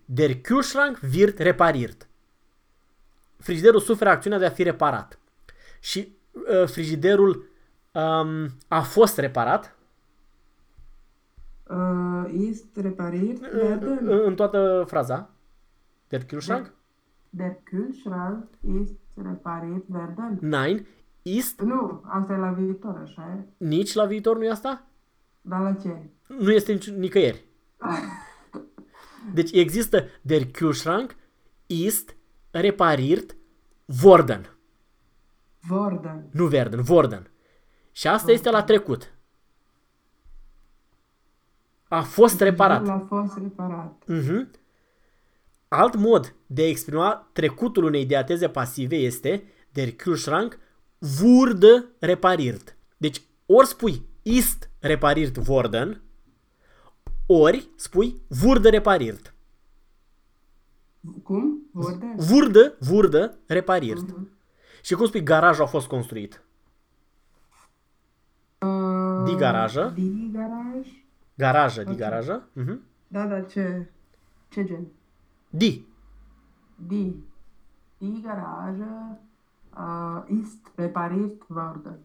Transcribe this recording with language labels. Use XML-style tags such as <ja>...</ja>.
<de>Der Kühlschrank wird repariert.</de> <ro>Frigiderul suferă acțiunea de a fi reparat. Și frigiderul a fost reparat?</ro> <de>Ist repariert</de> <ro>werden. În toată fraza. Der Kühlschrank?</ro> <de>Der Kühlschrank ist repariert werden. Nein. Ist?</de> <ro>Nu, asta e la viitor, așa e? Nici la viitor nu e asta? Dar la ce? Nu este nicăieri. Deci există</ro> <de>Der Kühlschrank ist repariert worden. Worden.</de> <ro>Nu werden, worden. Și asta worden. Este la trecut. A fost reparat. A fost reparat. Uh-huh. Alt mod de a exprima trecutul unei diateze pasive este</ro> <de>Der Kühlschrank wurde repariert.</de> <ro>Deci ori spui</ro> <de>ist repariert worden,</de> <ro>ori spui</ro> <de>wurde repariert.</de> <ro>Cum?</ro> <de>Wurde? Wurde repariert. Uh-huh.</de> <ro>Și cum spui garajul a fost construit?</ro> <de>Die garage. Die garage. Garaja, okay. Die garage. Uh-huh.</de> <ro>Da, da, ce gen?</ro> <de>Die. Die. Die garage. Ist repariert worden.</de>